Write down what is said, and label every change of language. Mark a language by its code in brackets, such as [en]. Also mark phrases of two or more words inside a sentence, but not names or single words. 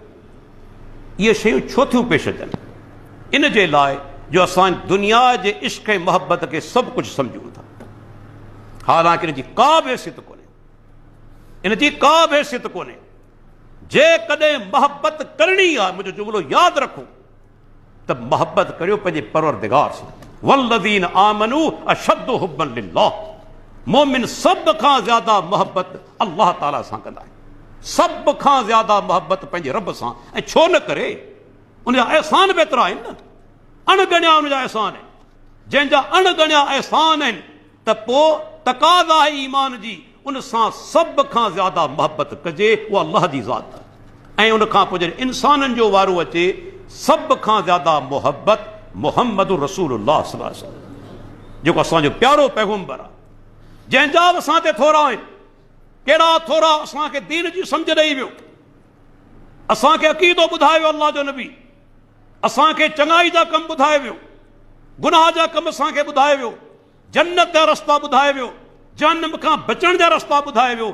[sd] इहे शयूं छो थियूं पेश अचनि? इन जे लाइ जो असां दुनिया जे इश्क ऐं मोहबत खे सभु कुझु सम्झूं था, हालांकि इन जी का बि हैसियत कोन्हे, इन जी का बि हैसियत कोन्हे। जेकॾहिं मोहबत करणी आहे, मुंहिंजो जुमिलो यादि रखो त मोहबत करियो पंहिंजे परवरदिगार सां। [ar] والذين آمنوا أشد حبا لله. [sd] मोमिन सभ खां ज़्यादा मोहबत अल्लाह ताला सां कंदा आहिनि, सभ खां ज़्यादा मोहबत पंहिंजे रब सां। ऐं छो न करे, उनजा अहसान बि एतिरा आहिनि न, अणगणिया उनजा अहसान आहिनि। जंहिंजा अणगणिया अहसान आहिनि त पोइ तक़ाज़ा आहे ईमान जी, उन सां सभ खां ज़्यादा मोहबत कजे, उहा अल्लाह जी ज़ात आहे। ऐं उन खां पोइ जॾहिं इंसाननि जो वारो अचे, सभ खां ज़्यादा मोहबत मुहम्मद रसूलुल्लाह [ar] صلى الله عليه وسلم, [sd] जेको असांजो प्यारो पैगम्बर आहे, जंहिंजा बि असां ते थोरा आहिनि। कहिड़ा थोरा? असांखे दीन जी सम्झ ॾेई वियो, असांखे अक़ीदो ॿुधाए वियो अल्लाह जो नबी, असांखे चङाई जा कम ॿुधाए वियो, गुनाह जा कम असांखे ॿुधाए वियो, जन्नत जा रस्ता ॿुधाए वियो, जहन्नम खां बचण जा रस्ता ॿुधाए वियो।